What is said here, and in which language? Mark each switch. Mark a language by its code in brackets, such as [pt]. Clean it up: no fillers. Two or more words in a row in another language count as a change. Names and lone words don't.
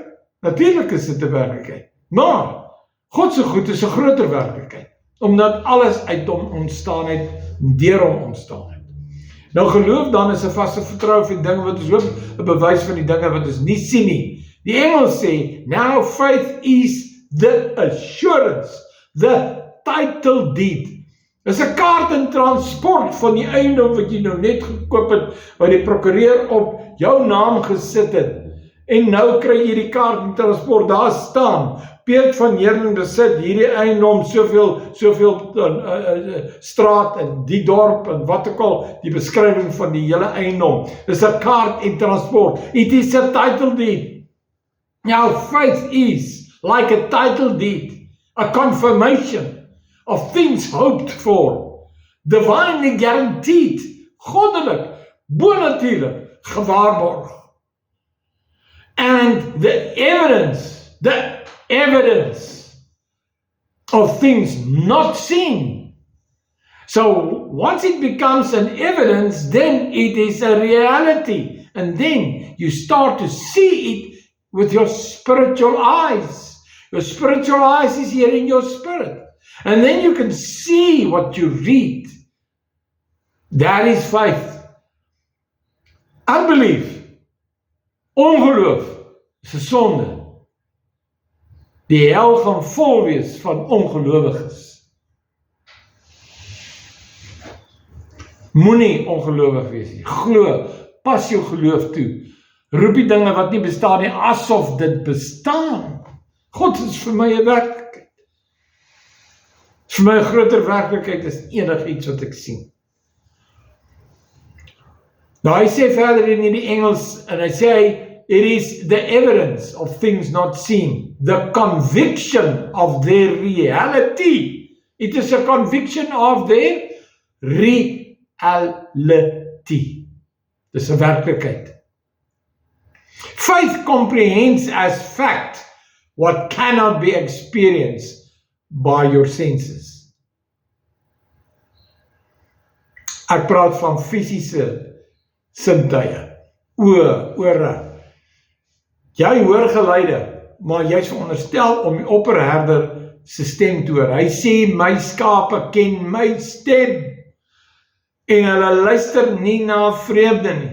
[af] Natuurlik is dit 'n werklikheid. Maar God se goed is 'n groter werklikheid, omdat alles uit hom ontstaan het, deur hom ontstaan het. Nou geloof dan is 'n vaste vertroue vir die dinge wat ons hoop, 'n bewys van die dinge wat ons nie sien nie. Die Engels sê, [en] now faith is the assurance, the title deed. [af] Dis 'n kaart in transport van die eiendom wat jy nou net gekoop het, wat die prokureur op jou naam gesit het. En nou kry jy die kaart in transport, daar staan, Peet van Heerlen besit hierdie eiendom, soveel straat en die dorp en wat ook al, die beskrywing van die hele eiendom. Dis 'n kaart in transport. [en] It is a title deed. Now faith is like a title deed, a confirmation of things hoped for, divinely guaranteed, [af] goddelik, bonatuurlik, gewaarborg. [en] And the evidence of things not seen. So once it becomes an evidence, then it is a reality. And then you start to see it with your spiritual eyes. Your spiritual eyes is here in your spirit. And then you can see what you read. That is faith. Unbelief, [af] ongeloof, is 'n sonde. Die hel gaan vol wees van ongelowiges. Moenie ongelowig wees nie. Glo, pas jou geloof toe. Roep die dinge wat nie bestaan nie, asof dit bestaan. God is vir my 'n werklikheid. Vir my 'n groter werklikheid is enigiets wat ek sien. Nou hy sê verder in die Engels, en hy sê, [en] it is the evidence of things not seen, the conviction of their reality. It is a conviction of their reality. [af] Dis 'n werklikheid. [en] Faith comprehends as fact what cannot be experienced by your senses. [af] Ek praat van fisiese sintuie, oë, ore. Jy hoor geluide, maar jy is veronderstel om die opperherder se stem te hoor. Hy sê, my skape ken my stem, en hulle luister nie na vreemde nie.